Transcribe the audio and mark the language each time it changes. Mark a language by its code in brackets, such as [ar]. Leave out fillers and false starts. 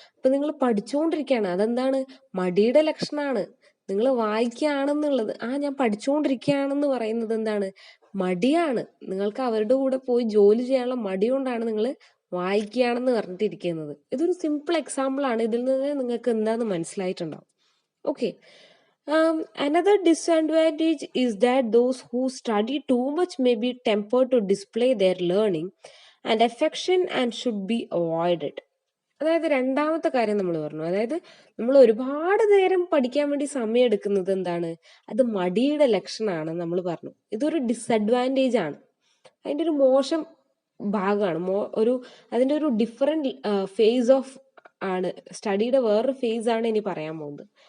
[ml] അപ്പൊ നിങ്ങൾ പഠിച്ചുകൊണ്ടിരിക്കുകയാണ്. അതെന്താണ്? മടിയുടെ ലക്ഷണമാണ്. നിങ്ങൾ വായിക്കുകയാണെന്നുള്ളത്, ഞാൻ പഠിച്ചുകൊണ്ടിരിക്കുകയാണെന്ന് പറയുന്നത് എന്താണ്? മടിയാണ്. നിങ്ങൾക്ക് അവരുടെ കൂടെ പോയി ജോലി ചെയ്യാനുള്ള മടി കൊണ്ടാണ് നിങ്ങൾ വായിക്കുകയാണെന്ന് പറഞ്ഞിട്ടിരിക്കുന്നത്. ഇതൊരു സിമ്പിൾ എക്സാമ്പിൾ ആണ്. ഇതിൽ നിന്ന് നിങ്ങൾക്ക് എന്താന്ന് മനസ്സിലായിട്ടുണ്ടാവും. [en] Okay, another disadvantage is that those who study too much may be tempted to display their learning and affection and should be avoided. [ml] അതായത് രണ്ടാമത്തെ കാര്യം നമ്മൾ പറഞ്ഞു, അതായത് നമ്മൾ ഒരുപാട് നേരം പഠിക്കാൻ വേണ്ടി സമയം എടുക്കുന്നത് എന്താണ്? അത് മടിയുടെ ലക്ഷണമാണ് നമ്മൾ പറഞ്ഞു. ഇതൊരു ഡിസഡ്വാൻറ്റേജ് ആണ്, അതിൻ്റെ ഒരു മോശം ഭാഗമാണ്. അതിൻ്റെ ഒരു ഡിഫറെന്റ് ഫേസ് ഓഫ് ആണ്, സ്റ്റഡിയുടെ വേറൊരു ഫേസ് ആണ് ഇനി പറയാൻ പോകുന്നത്.